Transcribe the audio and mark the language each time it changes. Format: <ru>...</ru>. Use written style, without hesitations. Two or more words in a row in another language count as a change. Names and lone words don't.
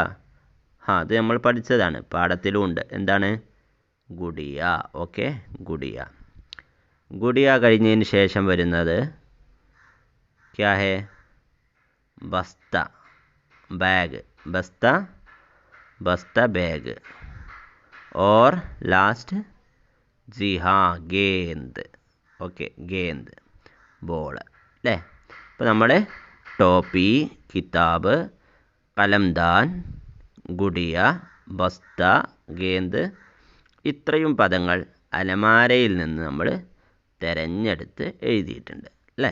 <ml>അത് നമ്മൾ പഠിച്ചതാണ്, പാഠത്തിലും ഉണ്ട്. എന്താണ്? ഗുഡിയ. ഓക്കെ, ഗുഡിയ കഴിഞ്ഞതിന് ശേഷം വരുന്നത്</ml> <hi>क्या है? बस्ता, बैग. बस्ता बैग. और लास्ट जी हाँ गेंद.</hi> <ml>ഓക്കെ, ഗേന്ത് ബോൾ അല്ലേ? അപ്പോൾ നമ്മൾ ടോപ്പി, കിതാബ്, കലംദാൻ, ഗുഡിയ, ബസ്ത, ഗേന്ത് ഇത്രയും പദങ്ങൾ അലമാരയിൽ നിന്ന് നമ്മൾ തിരഞ്ഞെടുത്ത് എഴുതിയിട്ടുണ്ട് അല്ലേ?</ml>